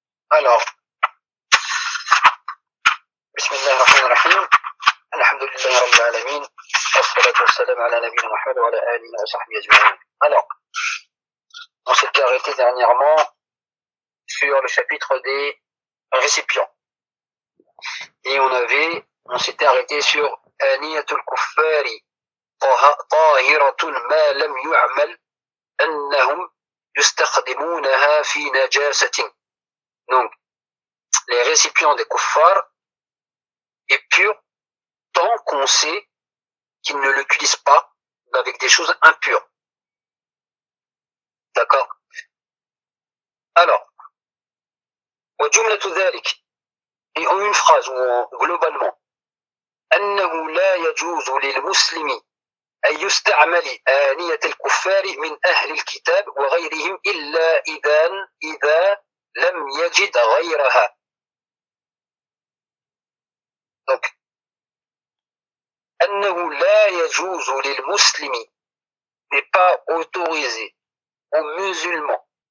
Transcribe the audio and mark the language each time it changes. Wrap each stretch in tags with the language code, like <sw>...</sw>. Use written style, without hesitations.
<ar>Alors بسم الله الرحمن الرحيم الحمد لله رب العالمين والصلاة والسلام على نبينا محمد وعلى آله وصحبه أجمعين.</ar> <fr>Alors, on s'est arrêté dernièrement sur le chapitre des récipients. Et on s'était arrêté sur</fr> <ar>آنية الكفار طاهرة ما لم يعمل أنهم يستخدمونها في نجاسة.</ar> <fr>Donc, les récipients des kuffars est pur tant qu'on sait qu'ils ne l'utilisent pas avec des choses impures. D'accord? Alors,</fr> <ar>وجملة ذلك أو</ar> <fr>une phrase globalement</fr> <ar>أنه لا يجوز للمسلم أن يستعمل آنية الكفار من أهل الكتاب وغيرهم إلا إذا لم يجد غيرها.</ar> <fr>Donc,</fr> <ar>أنه لا يجوز للمسلم</ar> <fr>n'est pas autorisé aux musulmans.</fr>